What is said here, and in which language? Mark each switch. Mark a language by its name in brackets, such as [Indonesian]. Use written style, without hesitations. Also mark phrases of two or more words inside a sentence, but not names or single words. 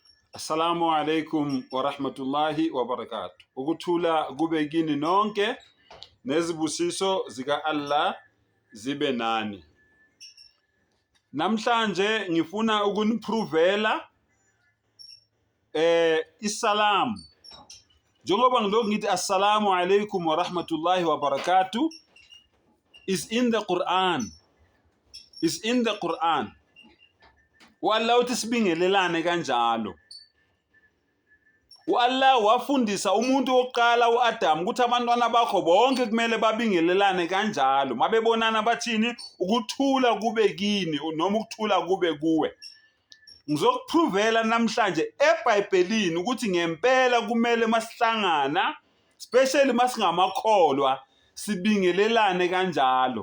[Arabic] السلام عليكم ورحمة الله وبركاته. [Zulu] Ukuthula kube kini nonke nezibusiso zika Allah zibe nani. Namhlanje ngifuna ukunipruvela isalam. Njengoba ngilokhu ngithi [Arabic] السلام عليكم ورحمة الله وبركاته [English] is in the Quran. Is in the Quran. [Zulu] Wallah uthi sibingelelane kanjalo. Allah wafundisa umuntu oqala uAdam ukuthi abantwana bakho bonke kumele babingelelane kanjalo. Mabebonana bathini ukuthula kube kini noma ukuthula kube kuwe. Ngizokupruvela namhlanje eBhayibhelini ukuthi ngempela kumele masihlangana, especially masingamakholwa, sibingelelane kanjalo.